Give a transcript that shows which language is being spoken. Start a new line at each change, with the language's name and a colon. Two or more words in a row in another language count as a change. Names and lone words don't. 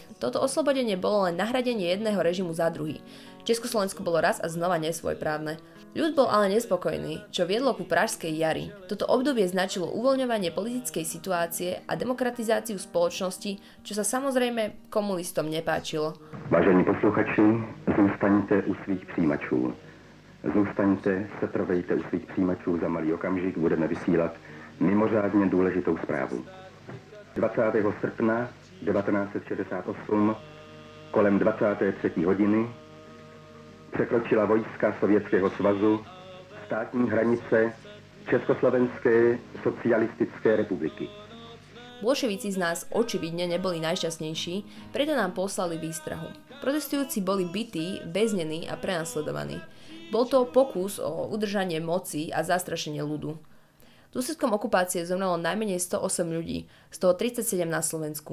Slovak: Toto oslobodenie bolo len nahradenie jedného režimu za druhý. Československo bolo raz a znova nesvojprávne. Ľud bol ale nespokojný, čo viedlo ku Pražskej jari. Toto obdobie značilo uvoľňovanie politickej situácie a demokratizáciu spoločnosti, čo sa samozrejme komunistom nepáčilo.
Czech: Vážení posluchači, zůstaňte u svých přijímačů. Zůstaňte, setrvejte u svých přijímačů, za malý okamžik budeme vysílat mimořádně důležitou zprávu. 20. srpna 1968 kolem 23. hodiny překročila vojska Sovětského svazu státní hranice Československé socialistické republiky.
Slovak: Bolševici z nás očividne neboli najšťastnejší, preto nám poslali výstrahu. Protestujúci boli bití, väznení a prenasledovaní. Bol to pokus o udržanie moci a zastrašenie ľudu. Dôsledkom okupácie zomrelo najmenej 108 ľudí, z toho 37 na Slovensku.